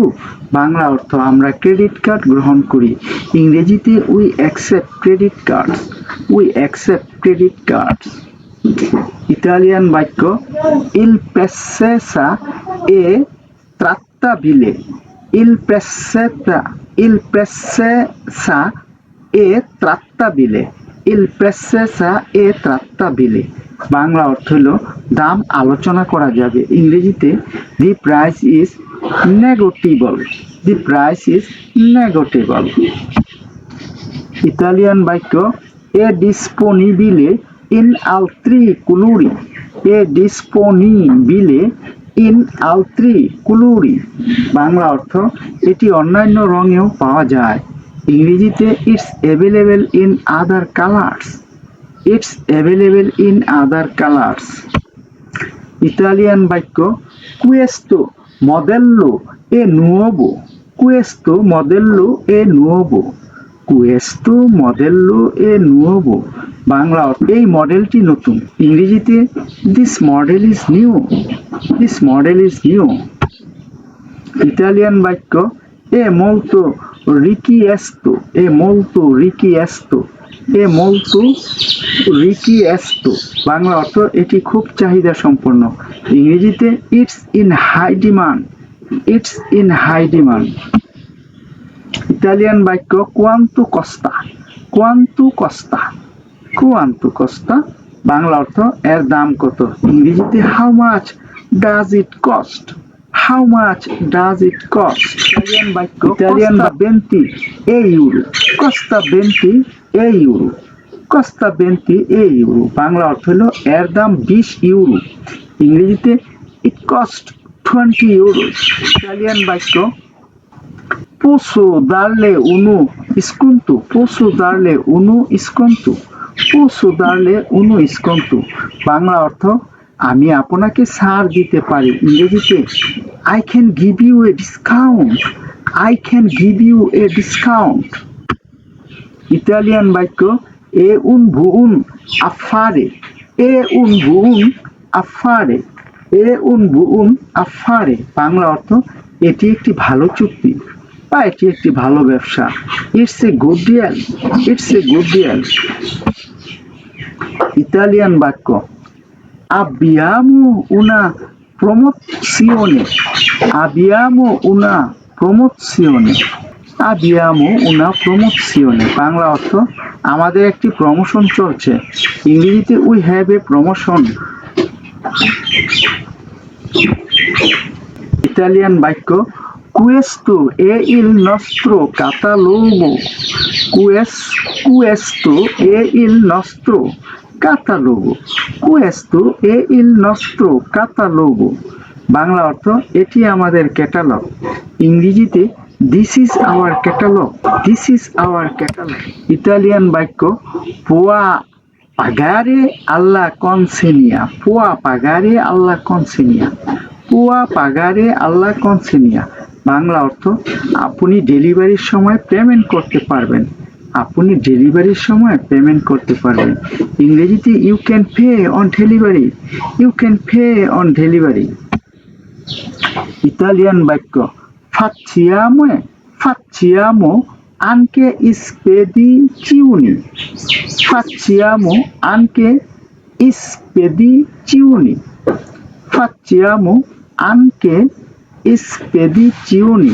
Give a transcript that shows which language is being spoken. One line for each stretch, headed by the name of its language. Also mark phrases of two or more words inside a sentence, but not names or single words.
Bangla: বাংলা অর্থ আমরা ক্রেডিট কার্ড গ্রহণ করি।
English: ইংরেজিতে we accept credit cards. we accept credit cards.
Bangla: ইতালিয়ান বাক্য
Italian: il prezzesa è trattabile. il prezzesa è trattabile. il prezzesa è trattabile.
Bangla: বাংলা অর্থ হলো দাম আলোচনা করা যাবে।
English: ইংরেজিতে the price is negotiable. the price is negotiable.
Bangla: ইতালিয়ান বাক্য
Italian: è disponibile in altri colori. è disponibile in altri colori.
Bangla: বাংলা অর্থ এটি অন্যান্য রঙেও পাওয়া যায়।
English: ইংরেজিতে It's available in other colours. It's available in other colours.
Bangla: ইতালিয়ান বাক্য
Italian: questo modello è nuovo. questo modello è nuovo. questo modello è nuovo.
Bangla: বাংলা অর্থ এই মডেলটি নতুন। ইংরেজিতে
English: this model is new. this model is new.
Bangla: ইতালিয়ান বাক্য
Italian: è molto richiesto. è molto richiesto. è molto richiesto.
Bangla: বাংলা অর্থ এটি খুব চাহিদা সম্পন্ন। ইংরেজিতে
English: it's in high demand. it's in high demand.
Bangla: ইতালিয়ান বাক্য
Italian: quanto costa. quanto costa. quanto costa.
Bangla: বাংলা অর্থ এর দাম কত। ইংরেজিতে
English: how much does it cost. How much does it cost?
Bangla: ইতালিয়ান বাক্য ইতালিয়ান
Italian: venti e euro, costa venti e euro, costa venti e euro.
Bangla: বাংলা অর্থ হলো এর দাম 20 ইউরো। ইংরেজিতে
English: It cost 20 euro.
Bangla: ইতালিয়ান বাক্য
Italian: posso darle uno sconto, posso darle uno sconto, posso darle uno sconto.
Bangla: বাংলা অর্থ আমি আপনাকে ছাড় দিতে পারি।
English: ইংরেজিতে I can give you a discount, I can give you a discount.
Bangla: ইতালিয়ান বাক্য
Italian: è un buon affare, è un buon affare, è un buon affare.
Bangla: বাংলা অর্থ এটি একটি ভালো চুক্তি বা এটি একটি ভালো ব্যবসা।
English: It's a good deal, it's a good deal.
Bangla: ইতালিয়ান বাক্য
Italian: abbiamo una promozione, abbiamo una promozione, abbiamo una promozione।
Bangla: বাংলা অর্থ আমাদের একটি প্রমোশন চলছে।
Italian: ইংরেজিতে
English: we have a promotion.
Bangla: ইতালিয়ান বাক্য
Italian: questo è il nostro catalogo, questo è il nostro catalogo, questo è il nostro catalogo।
Bangla: বাংলা অর্থ এটি আমাদের ক্যাটালগ।
English: ইংরেজিতে This is our catalogue, this is our catalogue.
Bangla: ইতালিয়ান বাক্য
Italian: può pagare alla consegna, può pagare alla consegna, può pagare alla consegna.
Bangla: বাংলা অর্থ আপনি ডেলিভারির সময় পেমেন্ট করতে পারবেন, আপনি ডেলিভারির সময় পেমেন্ট করতে পারবেন।
English: ইংরেজিতে You can pay on delivery, you can pay on delivery.
Bangla: ইতালিয়ান বাক্য
Italian: facciamo, facciamo anche spedizioni, facciamo anche spedizioni, facciamo anche spedizioni।